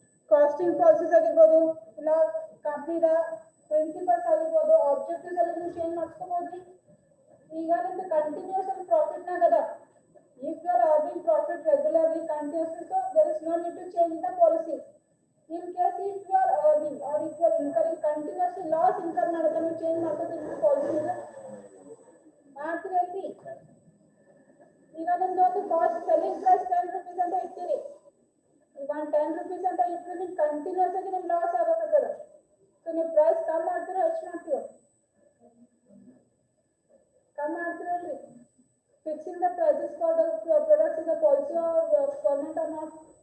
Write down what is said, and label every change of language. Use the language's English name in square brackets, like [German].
[Kannada] Casting policies ಆಗಿರ್ಬೋದು, ಇಲ್ಲ ಕಂಪ್ನಿದ principles ಆಗಿರ್ಬೋದು, ಆಬ್ಜೆಕ್ಟಿವ್ಸ್ ಅಲ್ಲಿ ನೀವು ಚೇಂಜ್ ಮಾಡ್ಕೋಬೋದ್ರಿ. ಈಗ ನಿಮ್ದು ಕಂಟಿನ್ಯೂಸ್ ಆಗಿ ಪ್ರಾಫಿಟ್ನಾಗ ಅದ. [English] If you are earning profit regularly continuously, so there is no need to change the policy. In case if you are earning or if you are incurring continuously loss incur [Kannada] ಮಾಡೋದನ್ನ ನೀವು change ಮಾಡ್ಕೋತೀರಿ policy ಮಾಡ್ತೀರಿ. ಈಗ ನಿಮ್ದು ಒಂದು cost selling price 10 rupees ಅಂತ ಇರ್ತೀರಿ. ಈಗ 10 rupees ಅಂತ ಇಟ್ಟರೆ ನಿಮ್ಗೆ ಕಂಟಿನ್ಯೂಸ್ ಆಗಿ ನಿಮ್ಗೆ ಲಾಸ್ ಆಗಕತ್ತದ. ಸೊ ನೀವು ಪ್ರೈಸ್ ಕಮ್ಮಿ ಮಾಡ್ತೀರೋ ಹೆಚ್ಚು ಮಾಡ್ತೀರೋ? ಕಮ್ಮಿ ಮಾಡ್ತೀರಲ್ರಿ. [English] Fixing the prices for the product is the policy of government or not.